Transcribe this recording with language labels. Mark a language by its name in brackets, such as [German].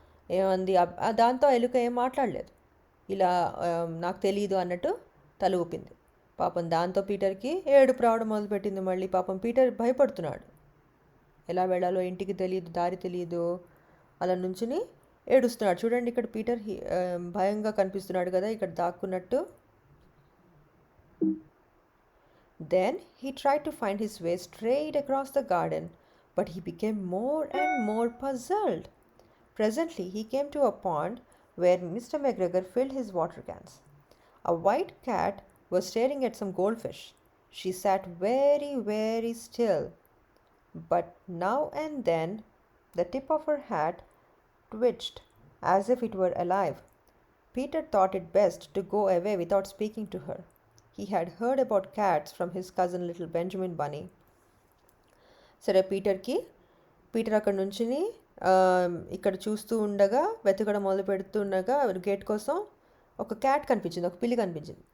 [Telugu] ఏమంది దాంతో ఎలుక ఏం మాట్లాడలేదు, ఇలా నాకు తెలియదు అన్నట్టు తల ఊపింది. పాపం దాంతో పీటర్కి ఏడుపు రావడం మొదలుపెట్టింది. మళ్ళీ పాపం పీటర్ భయపడుతున్నాడు, ఎలా వెళ్ళాలో ఇంటికి తెలియదు, దారి తెలియదు, అలా నుంచుని ఏడుస్తున్నాడు. చూడండి ఇక్కడ పీటర్ భయంగా కనిపిస్తున్నాడు కదా ఇక్కడ దాక్కున్నట్టు. [English] Then he tried to find his way straight across the garden, but he became more and more puzzled. Presently he came to a pond where Mr. McGregor filled his water cans. A white cat was staring at some goldfish. She sat very, very still, but now and then the tip of her hat twitched as if it were alive. Peter thought it best to go away without speaking to her. He had heard about cats from his cousin little Benjamin Bunny. [Telugu] సరే Peter అక్కడ నుంచుని ఇక్కడ చూస్తూ ఉండగా, వెతకడం మొదలు పెడుతుండగా gate కోసం ఒక క్యాట్ కనిపించింది, ఒక పిల్లి కనిపించింది.